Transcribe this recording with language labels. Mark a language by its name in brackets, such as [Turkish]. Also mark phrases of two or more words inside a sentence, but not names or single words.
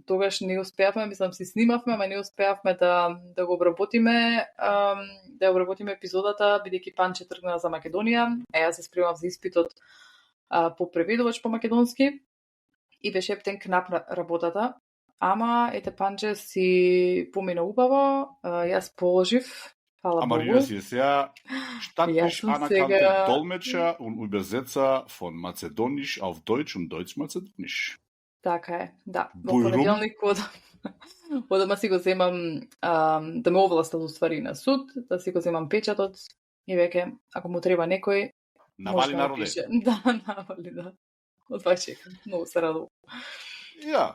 [Macedonian] Тогаш не успеавме, мислам си снимавме, ама не успеавме да го обработиме, да обработиме епизодата, бидејќи Панче тргна за Македонија, а јас се спремав за испитот по преведувач по македонски и беше ептен кнап на работата. Ама ете Панче си помина убаво, јас положив. Фала Богу. Марина си сега штатиш сега... [German] anerkannte Dolmetscher und Übersetzer von Mazedonisch auf Deutsch und Deutsch-Mazedonisch. [Macedonian] Така е, да. Во понеделник од дома си го земам да ме овластат уствари на суд, да си го земам печатот и веќе, ако му треба некој, навали народе. Да, навали, да. Од това чекам. Многу се радувам. Ја.